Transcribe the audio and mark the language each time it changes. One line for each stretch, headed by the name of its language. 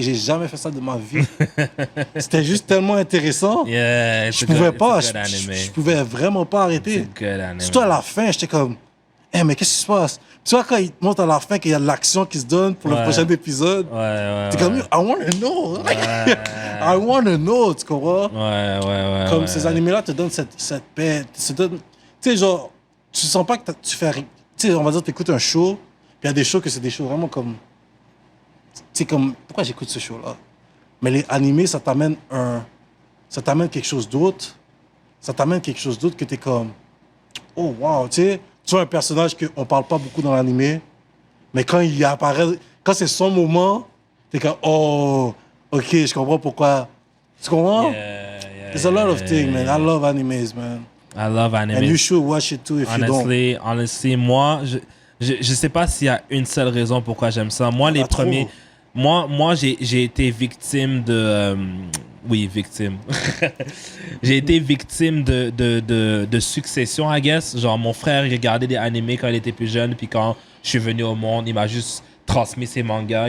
French: J'ai jamais fait ça de ma vie. C'était juste tellement intéressant.
English: Yeah,
French: Je pouvais vraiment pas arrêter. Surtout à la fin, j'étais comme, hey, mais qu'est-ce qui se passe? Tu vois, quand ils te montrent à la fin qu'il y a de l'action qui se donne pour le prochain épisode, t'es comme,
English: I want to know. I want to know,
French: tu comprends? Comme ces animés-là te donnent cette paix. Tu sais, genre, tu sens pas que tu fais rien. Tu sais, on va dire, tu écoutes un show, puis il y a des shows que c'est des shows vraiment comme. Tu sais, comme. Pourquoi j'écoute ce show-là? Mais les animés, ça t'amène quelque chose d'autre. Ça t'amène quelque chose d'autre que t'es comme. Oh, wow, tu sais. Tu vois un personnage qu'on parle pas beaucoup dans l'animé, mais quand il apparaît, quand c'est son moment, t'es comme, oh, ok, je comprends pourquoi. Tu comprends?
English: There's a lot of things, man. I love animes, man. I love anime. And you should watch it too if you don't.
French: Honestly, moi, je sais pas s'il y a une seule raison pourquoi j'aime ça. Moi, les premiers... Moi, j'ai été victime de... oui, victime. J'ai été victime de succession,
English: I guess.
French: Genre, mon frère, il regardait des animés quand il était plus jeune, puis quand je suis venu au monde, il m'a juste transmis ses mangas.